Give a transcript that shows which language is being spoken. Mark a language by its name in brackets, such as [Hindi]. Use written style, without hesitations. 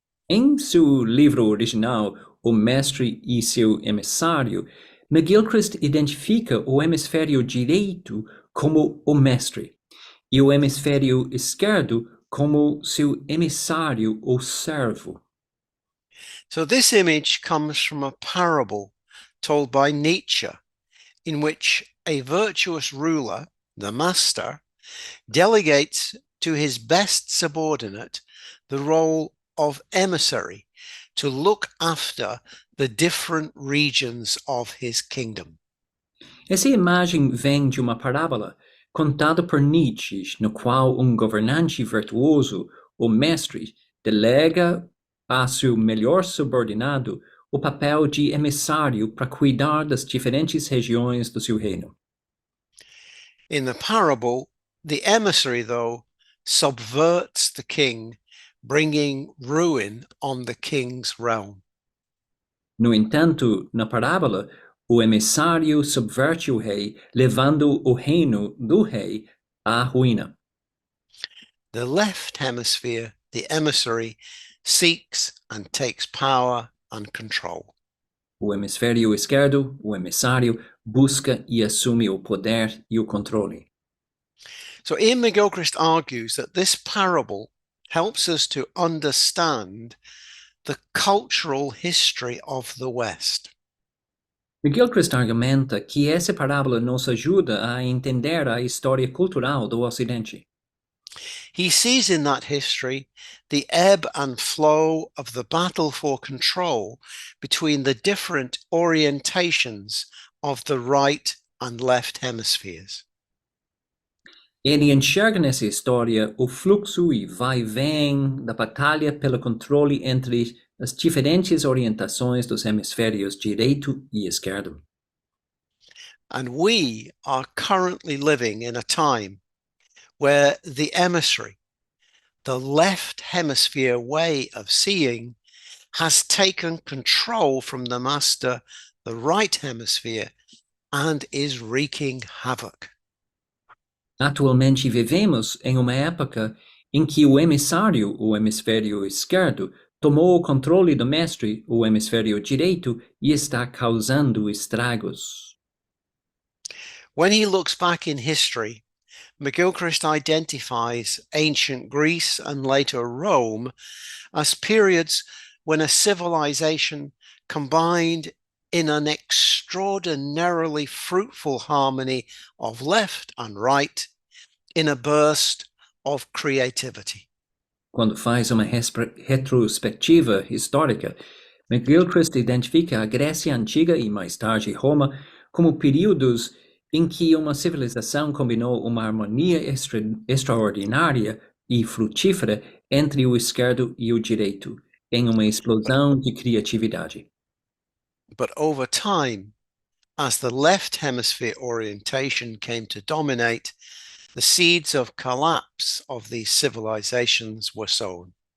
[Portuguese] Em seu livro original, O Mestre e seu Emissário, McGilchrist identifica o hemisfério direito como o mestre e o hemisfério esquerdo como seu emissário ou servo. [English] So this image comes from a parable told by Nietzsche, in which a virtuous ruler, the master, delegates to his best subordinate the role of emissary to look after the different regions of his kingdom. [Portuguese] Essa imagem vem de uma parábola contada por Nietzsche, no qual governante virtuoso, o mestre, delega a seu melhor subordinado o papel de emissário para cuidar das diferentes regiões do seu reino. [English] In the parable, the emissary, though, subverts the king, bringing ruin on the king's realm. [Portuguese] No entanto, na parábola, o emissário subverte o rei, levando o reino do rei à ruína. [English] The left hemisphere, the emissary, seeks and takes power and control. [Portuguese] O hemisfério esquerdo, o emissário, busca e assume o poder e o controle. [English] So Iain McGilchrist argues that this parable helps us to understand the cultural history of the West. [Portuguese] McGilchrist argumenta que essa parábola nos ajuda a entender a história cultural do Ocidente. [English] He sees in that history the ebb and flow of the battle for control between the different orientations of the right and left hemispheres. [Portuguese] Ele enxerga nessa história o fluxo e vai-vem da batalha pelo controle entre as diferentes orientações dos hemisférios direito e esquerdo. [English] And we are currently living in a time where the emissary, the left hemisphere way of seeing, has taken control from the master, the right hemisphere, and is wreaking havoc. [Portuguese] Atualmente vivemos em uma época em que o emissário, o hemisfério esquerdo, tomou o controle do mestre, o hemisfério direito, e está causando estragos. [English] When he looks back in history, McGilchrist identifies ancient Greece and later Rome as periods when a civilization combined in an extraordinarily fruitful harmony of left and right in a burst of creativity. [Portuguese] Quando faz uma retrospectiva histórica, McGilchrist identifica a Grécia Antiga e mais tarde Roma como períodos em que uma civilização combinou uma harmonia extraordinária e frutífera entre o esquerdo e o direito, em uma explosão de criatividade. [English] But over time, as the left hemisphere orientation came to dominate, the seeds of collapse of these civilizations were sown.